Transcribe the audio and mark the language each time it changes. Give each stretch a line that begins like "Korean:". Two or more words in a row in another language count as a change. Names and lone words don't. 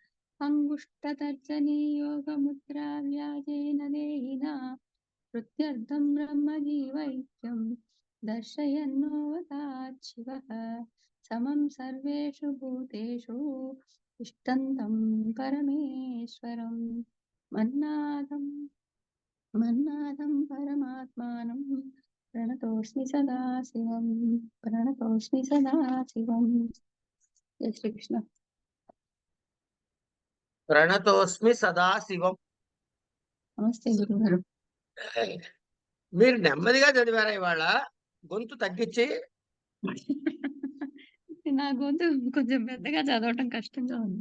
Sanskrit: अङ्गुष्ठतर्जनीयोगमुद्रा व्याजेन देहिना कृत्यर्थं ब्रह्मजीवैक्यं दर्शयन्नोऽवतात् शिवः समं सर्वेषु भूतेषु तिष्ठन्तं परमेश्वरं मन्नाथं परमात्मानं प्रणतोऽस्मि सदा शिवं प्रणतोऽस्मि सदा शिवं। जय श्रीकृष्ण। ప్రణతోస్మి సదాశివం.
Telugu: నమస్తే గురుగారు. మీరు నెమ్మదిగా చదివారా ఇవాళ? గొంతు తగ్గించి. నా గొంతు కొంచెం పెద్దగా చదవటం కష్టంగా ఉంది.